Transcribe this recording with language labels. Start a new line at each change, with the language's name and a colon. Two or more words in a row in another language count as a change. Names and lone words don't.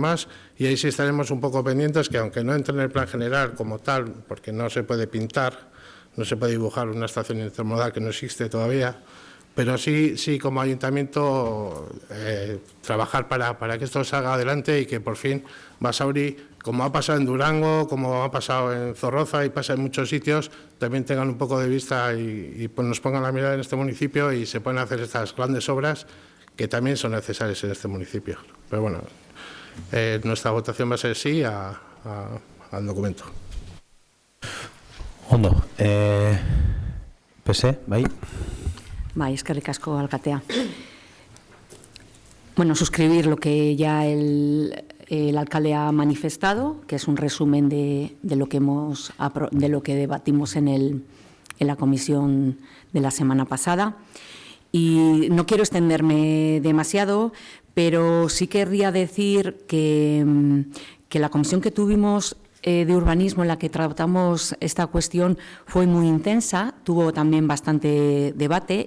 Spanish: demás, y ahí sí estaremos un poco pendientes que, aunque no entre en el plan general como tal, porque no se puede pintar, no se puede dibujar una estación intermodal que no existe todavía, pero sí como ayuntamiento trabajar para que esto salga adelante y que por fin Basauri, como ha pasado en Durango, como ha pasado en Zorroza y pasa en muchos sitios, también tengan un poco de vista y pues nos pongan la mirada en este municipio y se pueden hacer estas grandes obras que también son necesarias en este municipio. Pero bueno, nuestra votación va a ser sí al documento.
Basque: Ondo, PSE, bai. Bai, eskerrik asko alkatea.
Spanish: Bueno, suscribir lo que ya el alcalde ha manifestado, que es un resumen de lo que debatimos en la comisión de la semana pasada. Y no quiero extenderme demasiado, pero sí querría decir que la comisión que tuvimos de urbanismo en la que tratamos esta cuestión fue muy intensa, tuvo también bastante debate